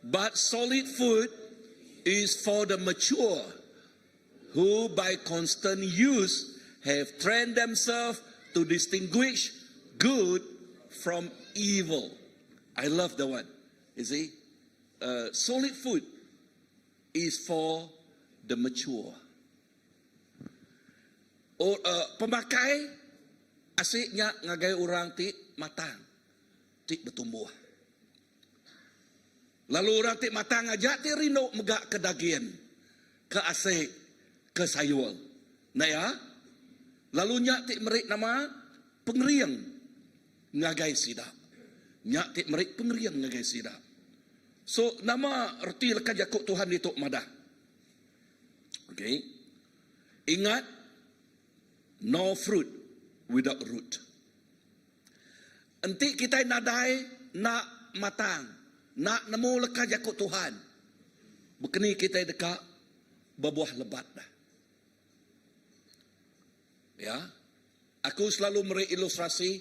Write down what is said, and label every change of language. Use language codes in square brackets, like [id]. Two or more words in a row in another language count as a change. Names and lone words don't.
[en] But solid food is for the mature, who by constant use have trained themselves to distinguish good from evil. I love that one. You see, solid food is for the mature. [iba] Or pemakai asiknya ngagai orang ti matang, ti bertumbuh. Lalu orang ti matang aja ti rino megak ke daging, ke asik, ke sayur. Nah ya, lalu nyak ti merik nama pengeriang ngagai sidap. Nyak ti merik pengeriang ngagai sidap. So nama erti lekat jakuk Tuhan itu madah. Okay, ingat, [en] no fruit without root. [iba] Enti kita nadai nak matang, nak nemu lekat jakut Tuhan. Bekeni kita dekat berbuah lebat dah. Ya, aku selalu beri ilustrasi.